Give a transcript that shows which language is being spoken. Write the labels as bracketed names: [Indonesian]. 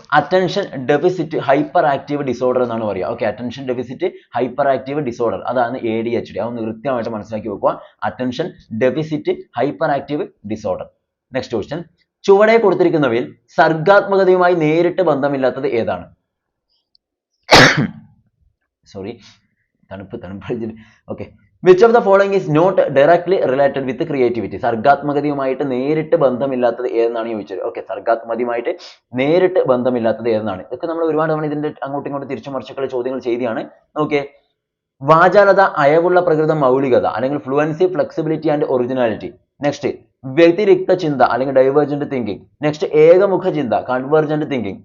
[Malayalam] Attention deficit hyper active disorder എന്നാണ് പറയുക. Okay, attention deficit hyper active disorder, അതാണ് ADHD. അതൊന്ന് കൃത്യമായിട്ട് മനസ്സിലാക്കി വെക്കുക. Attention deficit hyper active disorder. Next question, ചുവടെ കൊടുത്തിരിക്കുന്നവയിൽ സർഗാത്മകതയുമായി നേരിട്ട് ബന്ധമില്ലാത്തത് ഏതാണ്? സോറി, തണുപ്പ്. [English] Okay, which of the following is not directly related with creativity? [Malayalam] സർഗാത്മകതയുമായിട്ട് നേരിട്ട് ബന്ധമില്ലാത്തത് ഏതെന്നാണ് ചോദിച്ചത്. ഓക്കെ, സർഗാത്മകതയുമായിട്ട് നേരിട്ട് ബന്ധമില്ലാത്തത് ഏതെന്നാണ്. ഇതൊക്കെ നമ്മൾ ഒരുപാട് തവണ ഇതിന്റെ അങ്ങോട്ടും ഇങ്ങോട്ടും തിരിച്ചു മറിച്ചുള്ള ചോദ്യങ്ങൾ ചെയ്തതാണ്. ഓക്കെ, വാചാലത, അയവുള്ള പ്രകൃതം, മൗലികത, അല്ലെങ്കിൽ fluency, flexibility and originality. Next, വ്യതിരിക്ത ചിന്ത അല്ലെങ്കിൽ ഡൈവേർജന്റ് തിങ്കിങ്. നെക്സ്റ്റ്, ഏകമുഖ ചിന്ത, കൺവേർജന്റ് തിങ്കിങ്.